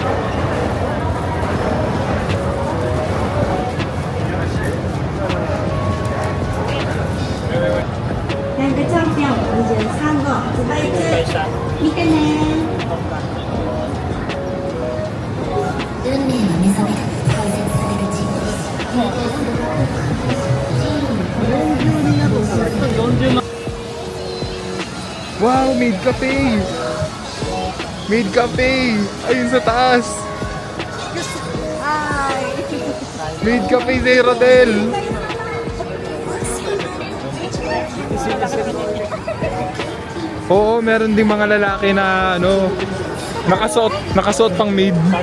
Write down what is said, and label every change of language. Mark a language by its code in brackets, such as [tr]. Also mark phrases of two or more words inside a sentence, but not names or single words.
[ja] Young チャンピオン23号発売中。見てね。運命の目覚めが大切される人物。 [en] Wow, Maid Cafe. [tl] Maid Cafe. Ayun sa taas. Hi! Maid Cafe Zero Del. Oo, meron ding mga lalaki na ano, nakasuot pang maid.